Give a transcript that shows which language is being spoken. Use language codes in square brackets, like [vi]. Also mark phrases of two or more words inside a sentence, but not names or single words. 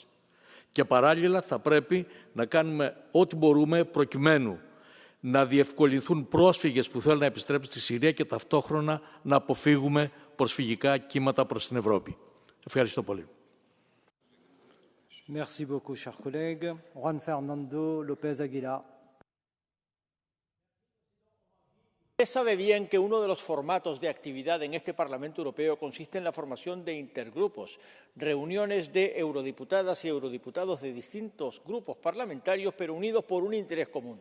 [el] Και παράλληλα θα πρέπει να κάνουμε ό,τι μπορούμε προκειμένου να διευκολυνθούν πρόσφυγες που θέλουν να επιστρέψουν στη Συρία και ταυτόχρονα να αποφύγουμε προσφυγικά κύματα προς την Ευρώπη. Ευχαριστώ πολύ. [fr] Merci beaucoup, cher collègue. Juan Fernando López Aguilar. [es] Usted sabe bien que uno de los formatos de actividad en este Parlamento Europeo consiste en la formación de intergrupos, reuniones de eurodiputadas y eurodiputados de distintos grupos parlamentarios, pero unidos por un interés común.